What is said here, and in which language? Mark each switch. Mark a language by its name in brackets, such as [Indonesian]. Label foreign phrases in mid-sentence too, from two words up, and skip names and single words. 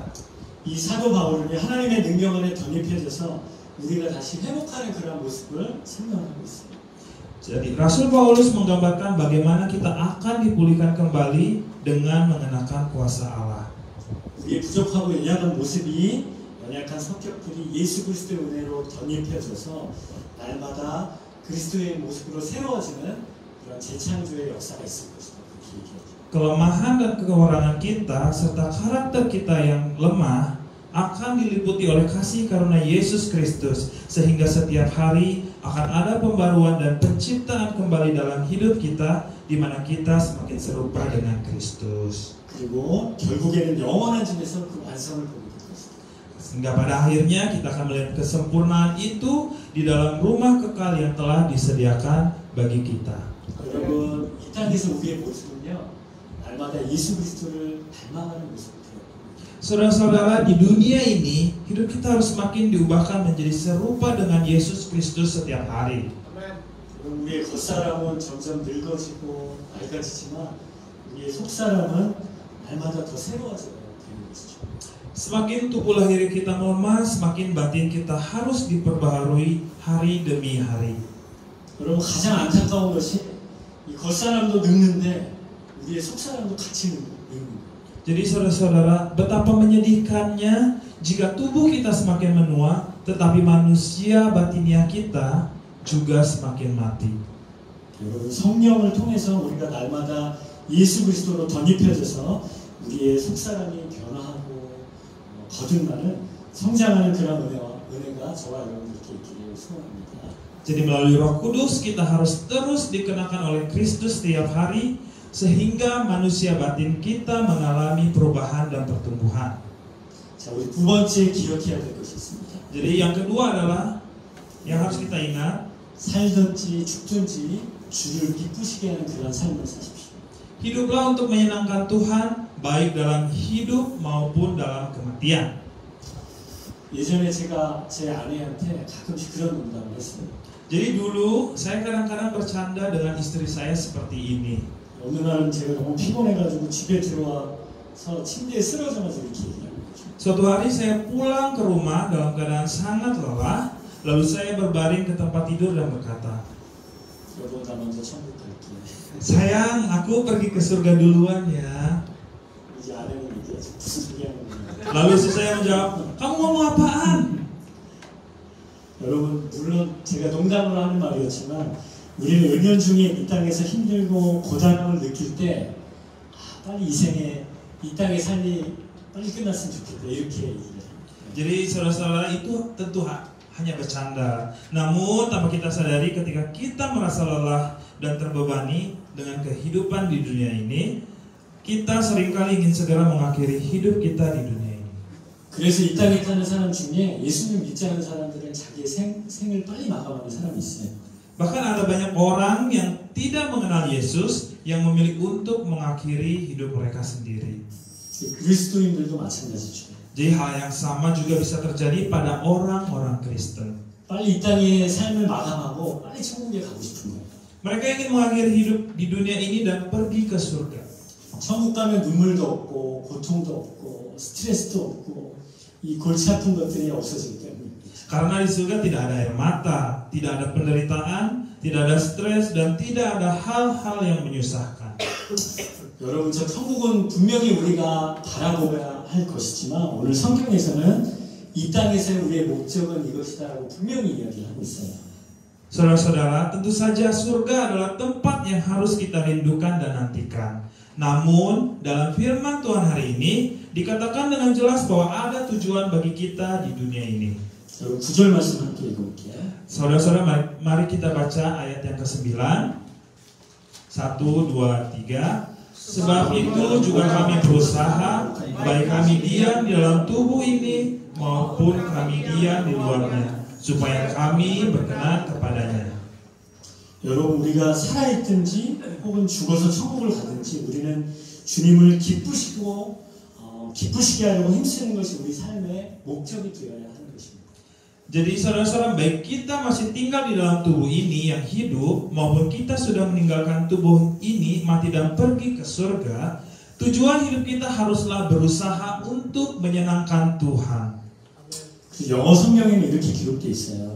[Korean] 이 사도 바울은 하나님의 능력 안에 덧입혀져서 우리가 다시 회복하는 그런 모습을 설명하고 있어요. [Indonesian] Jadi Rasul Paulus menggambarkan bagaimana kita akan dipulihkan kembali dengan mengenakan kuasa Allah. [Korean] 우리의 부족하고 연약한 모습이 연약한 성격들이 예수 그리스도의 은혜로 덧입혀져서 날마다 그리스도의 모습으로 새로워지는 그런 재창조의 역사가 있을 것이다. 그렇게 얘기하죠. [Indonesian] Kelemahan dan kekurangan kita serta karakter kita yang lemah akan diliputi oleh kasih karunia Yesus Kristus, sehingga setiap hari akan ada pembaruan dan penciptaan kembali dalam hidup kita, di mana kita semakin serupa dengan Kristus. [Korean] 그리고 결국에는 영원한 집에서 그 완성을 보게 될 것이다. [Indonesian] Sehingga pada akhirnya kita akan melihat kesempurnaan itu di dalam rumah kekal yang telah disediakan bagi kita. [Korean] 여러분, 이 땅에서 우리의 모습은요, 날마다 예수 그리스도를 닮아가는 모습을 되어요. [Indonesian] Saudara-saudara, di dunia ini hidup kita harus semakin diubahkan menjadi serupa dengan Yesus Kristus setiap hari. [Korean] 우리의 겉사람은 점점 늙어지고 낡아지지만 우리의 속사람은 날마다 더 새로워져야 되는 것이죠. [Indonesian] Semakin tubuh lahir kita melemah, semakin batin kita harus diperbaharui hari demi hari. [Korean] 여러분, 가장 안타까운 것이 이 겉사람도 늙는데 우리의 속사람도 같이 늙는 거예요. [Indonesian] Jadi saudara-saudara, betapa menyedihkannya jika tubuh kita semakin menua, tetapi manusia batiniah kita juga semakin mati. [Korean] 여러분, 성령을 통해서 우리가 날마다 예수 그리스도로 덧입혀져서 우리의 속사람이 변화하고 거듭나는 성장하는 그런 은혜가 저와 여러분들께 있기를 소원합니다. [Indonesian] Jadi melalui Roh Kudus kita harus terus dikenakan oleh Kristus setiap hari, sehingga manusia batin kita mengalami perubahan dan pertumbuhan. [Korean] 자, 우리 두 번째 기억해야 될 것이 있습니다. [Indonesian] Jadi yang kedua adalah yang harus kita ingat, [Korean] 살든지 죽든지 주를 기쁘시게 하는 그런 삶을 사십시오. [Indonesian] hiduplah untuk menyenangkan Tuhan, baik dalam hidup maupun dalam kematian. [Korean] 예전에 제가 제 아내한테 가끔씩 그런 농담을 했어요. [Indonesian] Jadi dulu saya kadang-kadang bercanda dengan istri saya seperti ini. [Korean] 어느 날은 제가 너무 피곤해가지고 집에 들어와서 침대에 쓰러져가지고 이렇게 얘기하는 거죠. [Indonesian] Suatu hari saya pulang ke rumah dalam keadaan sangat lelah, lalu saya berbaring ke tempat tidur dan berkata, [Korean] 여보, 나 먼저 천국 갈게. [Indonesian] sayang, aku pergi ke surga duluan ya. [Korean] 이제 아내는 얘기하지, 무슨 소리 하는 거야. [Indonesian] Lalu istri saya menjawab, kamu ngomong apaan? [Korean] 여러분, 물론 제가 농담으로 하는 말이었지만 우리는 은연중에 이 땅에서 힘들고 고단함을 느낄 때 빨리 이 땅의 삶이 빨리 끝났으면 좋겠다, 이렇게 얘기를 해요. [Indonesian] Jadi saudara-saudara, itu tentu hanya bercanda. Namun tanpa kita sadari, ketika kita merasa lelah dan terbebani dengan kehidupan di dunia ini, kita seringkali ingin segera mengakhiri hidup kita di dunia ini. [Korean] 그래서 이 땅에 사는 사람 중에 예수님 믿지 않는 사람들은 자기의 생을 빨리 마감하는 사람이 있어요. [Indonesian] Bahkan ada banyak orang yang tidak mengenal Yesus yang memilih untuk mengakhiri hidup mereka sendiri. [Korean] 그리스도인들도 마찬가지죠. [Indonesian] Jadi hal yang sama juga bisa terjadi pada orang-orang Kristen. [Korean] 빨리 이 땅의 삶을 마감하고 빨리 천국에 가고 싶은 거예요. [Indonesian] Mereka ingin mengakhiri hidup di dunia ini dan pergi ke surga. [Korean] 천국 가면 눈물도 없고 고통도 없고 스트레스도 없고 이 골치 아픈 것들이 없어질 때문에. [Indonesian] Karena di surga tidak ada air mata, tidak ada penderitaan, tidak ada stres, dan tidak ada hal-hal yang menyusahkan. [Korean] 여러분, 저 천국은 분명히 우리가 바라보아야 할 것이지만 오늘 성경에서는 이 땅에서의 우리의 목적은 이것이다라고 분명히 이야기하고 있어요. [Indonesian] Saudara-saudara, tentu saja surga adalah tempat yang harus kita rindukan dan nantikan. Namun, dalam firman Tuhan hari ini dikatakan dengan jelas bahwa ada tujuan bagi kita di dunia ini. [Korean] 여러분, 9절 말씀 함께 읽어볼게요. [Indonesian] Saudara-saudara, mari kita baca ayat yang ke-9. 1, 2, 3. Sebab itu juga kami berusaha, baik kami diam di dalam tubuh ini maupun kami diam di luarnya, supaya kami berkenan kepadanya. [Korean] 여러분, 우리가 살아있든지 혹은 죽어서 천국을 가든지 우리는 주님을 기쁘시게 하려고 힘쓰는 것이 우리 삶의 목적이 되어야 하는 것입니다. [Indonesian] Jadi saudara-saudara, baik kita masih tinggal di dalam tubuh ini yang hidup maupun kita sudah meninggalkan tubuh ini mati dan pergi ke surga, tujuan hidup kita haruslah berusaha untuk menyenangkan Tuhan. [Korean] 영어 성경에는 이렇게 기록되어 있어요.